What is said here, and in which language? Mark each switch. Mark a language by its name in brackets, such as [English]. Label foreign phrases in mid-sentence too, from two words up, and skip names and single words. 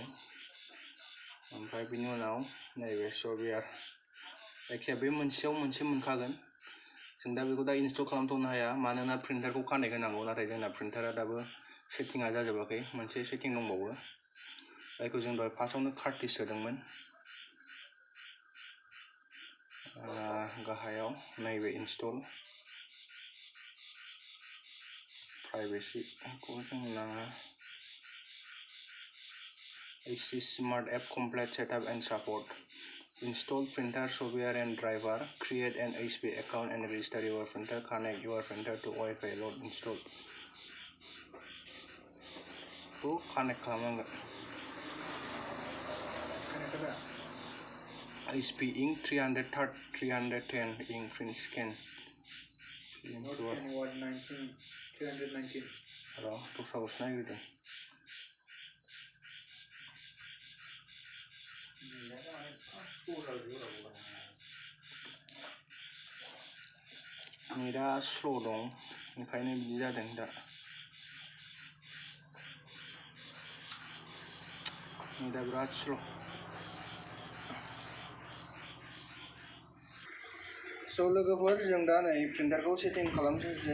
[Bodo] ओमफ्राय बिनि उनाव नैबे सफ्टवेयार जायखिया बे मोनसेयाव मोनसे मोनखागोन जों दा बेखौ दा इनस्टल खालामथ'नो हाया मानोना प्रिन्टारखौ कानेक्ट होनांगौ नाथाय जोंना प्रिन्टारा दाबो सेटिंआ जाजोबाखै मोनसे सेटिं दंबावो जायखौ जों दहाय फार्स्टआवनो कार्टिज सोदोंमोन गाहायाव नैबे इनस्टल प्राइभेसिखौ जों नाङा [English] AC Smart App Complete Setup and Support Install printer software and driver create an HP account and register your printer connect your printer to Wi-Fi load install [Bodo] खौ कानेक्ट खालामनांगोन [English] HP Ink 310 Ink print scan र' [Bodo] दस्राखौसो नायग्रोदों नेटआ स्ल' दं ओंखायनो बिदि जादों दा नेटआ बिराद स्ल' स' लोगोफोर जों दा नै प्रिन्टारखौ सेटिं खालामसै